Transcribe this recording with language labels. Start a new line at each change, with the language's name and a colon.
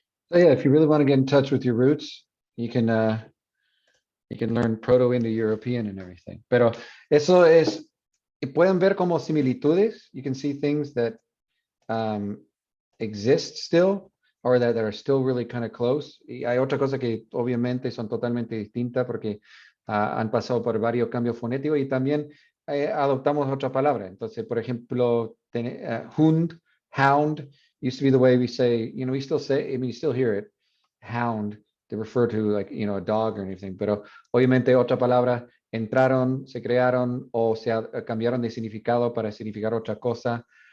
English: So yeah, if you really want to get in touch with your roots, you can learn Proto-Indo-European and everything.
Spanish: Pero eso es, y pueden ver como similitudes.
English: You can see things that exist still, or that are still really kind of close.
Spanish: Y hay otra cosa que obviamente son totalmente distintas porque han pasado por varios cambios fonéticos y también adoptamos otra palabra. Entonces, por ejemplo,
English: hund, hound, used to be the way we say, we still say, I mean, you still hear it, hound, to refer to like, a dog or anything,
Spanish: pero obviamente otra palabra entraron, se crearon o se cambiaron de significado para significar otra cosa.